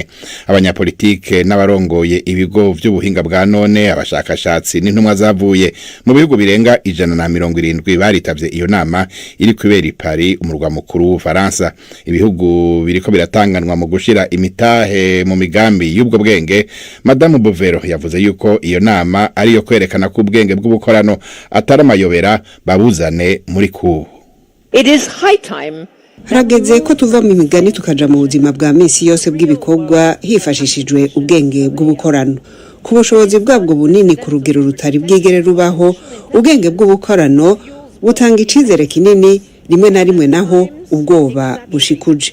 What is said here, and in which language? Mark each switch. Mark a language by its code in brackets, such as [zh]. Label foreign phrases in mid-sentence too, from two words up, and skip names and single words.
[rn] Abanyapolitike n'abarongoye ibigo by'ubuhinga bwa none, abashakashatsi n'intumwa zavuye mu bihugu birenga 170 baritavye iyo nama iri kubera Paris, umurwa mukuru w'Ufaransa. Ibihugu biriko biratanganwa mu gushira imitahe mu migambi y'ubwo bwenge. Madame Bouvero yavuze yuko iyo nama ari yo kwerekana ko ubwenge bw'ubukorano atari amayobera babuzane muri ku. [en] It is high time. [rn] Harageze ko tuva mu migani tukaja mu buzima bwa misi yose bw'ibikorwa hifashishijwe ubwenge bw'ubukorano. Ku bushobozi bwabwo bunini ku rugero rutari bwigere rubaho, ubwenge bw'ubukorano butanga icizere kinini, rimwe na rimwe naho ubwoba bushikuje.